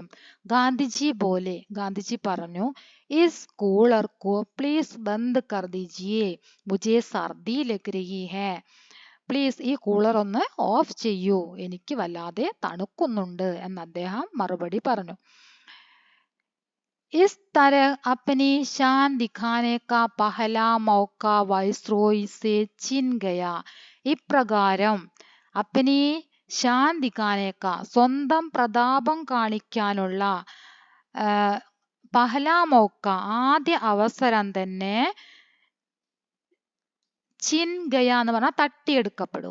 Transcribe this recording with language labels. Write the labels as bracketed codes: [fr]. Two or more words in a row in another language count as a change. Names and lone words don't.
[ml] ഗാന്ധിജി പോലെ, ഗാന്ധിജി പറഞ്ഞു, [hi] इस कूलर को प्लीज़ बंद कर दीजिए, मुझे सर्दी लग रही है. [ml] പ്ലീസ് ഈ കൂളർ ഒന്ന് ഓഫ് ചെയ്യൂ, എനിക്ക് വല്ലാതെ തണുക്കുന്നുണ്ട് എന്ന് അദ്ദേഹം മറുപടി പറഞ്ഞു. [hi] इस तरह अपनी शान दिखाने का पहला मौका वाइसरॉय से छिन गया. [ml] ഇപ്രകാരം [hi] अपनी शान दिखाने का, [ml] സ്വന്തം പ്രതാപം കാണിക്കാനുള്ള [hi] पहला मौका, [ml] ആദ്യ അവസരം തന്നെ [hi] छिन गया [ml] എന്ന് പറഞ്ഞാൽ തട്ടിയെടുക്കപ്പെടുക.